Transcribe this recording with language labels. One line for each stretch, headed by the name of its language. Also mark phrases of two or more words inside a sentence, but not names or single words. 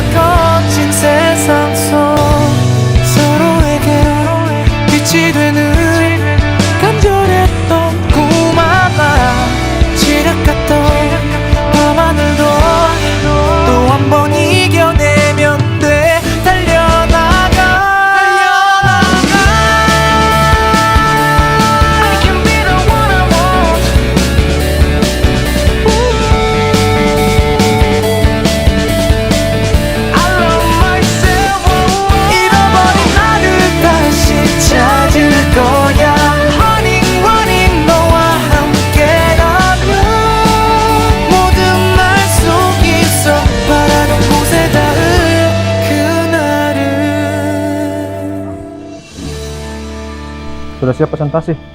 Korean: 거친 세상 속 서로에게 빛이 되는 간절했던 꿈아가 지략했던 밤하늘도 또 한 번 이겨내면 돼. 달려나가.
English: I can be the one I want. I love myself.
Korean: 잃어버린 나를 다시 찾을 거야.
English: Running running
Korean: 너와 함께라면 모든 날 속에서 바라는 곳에 닿을 그날을.
Indonesian: Sudah siap presentasi?